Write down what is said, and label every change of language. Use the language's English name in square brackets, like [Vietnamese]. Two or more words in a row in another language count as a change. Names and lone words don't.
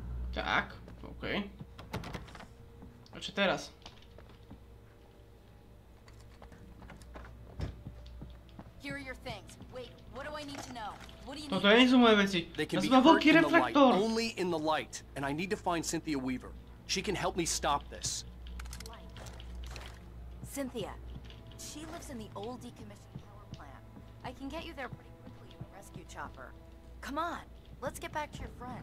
[Slovak] Tak, okej. A čo teraz? [English] Here are your things. Wait, what do I need to know? What do you [Slovak] Toto [English] need? [Slovak] nie sú moje veci. [English] They can [Slovak] Ja [English] be [Slovak] som mal [English] hurt [Slovak] veľký [English] in the light, [Slovak] reflektor. [English] only in the light, and I need to find Cynthia Weaver. She can help me stop this. Cynthia. She lives in the old decommissioned power plant. I can get you there pretty quickly in a rescue chopper. Come on, let's get back to your friend.